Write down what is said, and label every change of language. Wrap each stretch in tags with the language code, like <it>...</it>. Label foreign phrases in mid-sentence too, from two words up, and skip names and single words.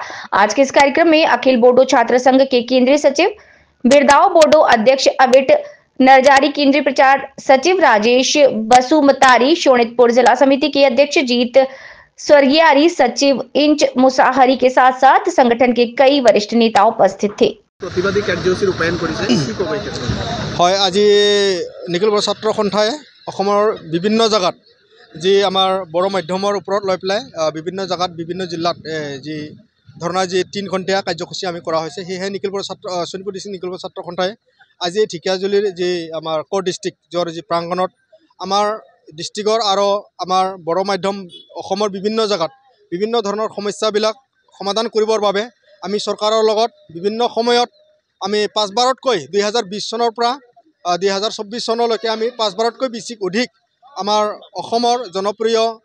<hi>आज के इस कार्यक्रम में अखिल बोडो छात्र संघ के केंद्रीय सचिव बिरदाओ बोडो अध्यक्ष अबिट नरजारी, केंद्रीय प्रचार सचिव राजेश बसुमतारी, शोणितपुर जिला समिति के अध्यक्ष जीत स्वर्गियारी, सचिव इंच मुसाहरी के साथ साथ संगठन के कई वरिष्ठ नेता उपस्थित थे।</hi> <as>প্ৰতিবাদী কাৰ্যসূচী ৰূপায়ণ হয় আজি নিখিল বড়ো ছাত্ৰ সন্থাই অসমৰ বিভিন্ন জায়গাত যি আমাৰ বড়ো মাধ্যমৰ ওপৰত লৈ পেলাই বিভিন্ন জায়গাত বিভিন্ন জিলাত যি ধৰণৰ যি 3 ঘণ্টীয়া কাৰ্যসূচী আমি কৰা হৈছে সেয়ে নিখিল বড়ো ছাত্ৰ শোণিতপুৰ ডিষ্ট্ৰিক্ট নিখিল বড়ো ছাত্ৰ সন্থাই আজি ঢেকিয়াজুলিৰ যি আমাৰ কোৰ ডিষ্ট্ৰিক্টৰ যি প্ৰাংগণত আমাৰ ডিষ্ট্ৰিক্টৰ আৰু আমাৰ বড়ো মাধ্যম অসমৰ বিভিন্ন জায়গাত বিভিন্ন ধৰণৰ সমস্যাবিলাক সমাধান কৰিবৰ বাবে আমি চৰকাৰৰ লগত বিভিন্ন সময়ত আমি 5 বাৰতকৈ 2020 চনৰ পৰা 2024 চনলৈকে আমি 5 বাৰতকৈ বেছি অধিক আমাৰ অসমৰ জনপ্ৰিয়</as>